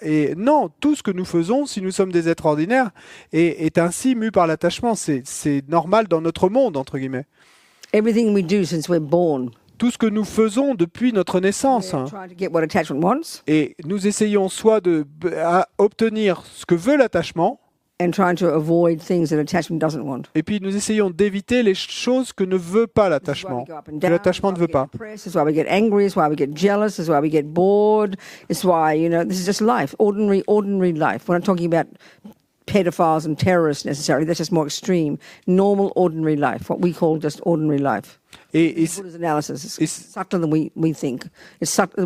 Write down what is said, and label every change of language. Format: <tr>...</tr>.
<fr>Et non, tout ce que nous faisons, si nous sommes des êtres ordinaires, est ainsi mu par l'attachement. C'est normal dans notre monde, entre guillemets.</fr> <en>Everything we do since we're born.</en> <fr>Tout ce que nous faisons depuis notre naissance.</fr> <en>We're trying to get what attachment wants.</en> <fr>Et nous essayons soit obtenir ce que veut l'attachement,</fr> <en>And trying to avoid things that attachment doesn't want.</en> <fr>et puis nous essayons d'éviter les choses que ne veut pas l'attachement, que l'attachement ne veut pas.</fr> <en>This is why we get angry. It's why we get jealous. It's why we get bored. It's why, you know, this is just life, ordinary life. We're not talking about pedophiles and terrorists necessarily. That's just more extreme. Normal, ordinary life, what we call just ordinary life.</en> <fr>Et</fr> <en>Buddha's analysis is subtler than we think. It's subtle.</en>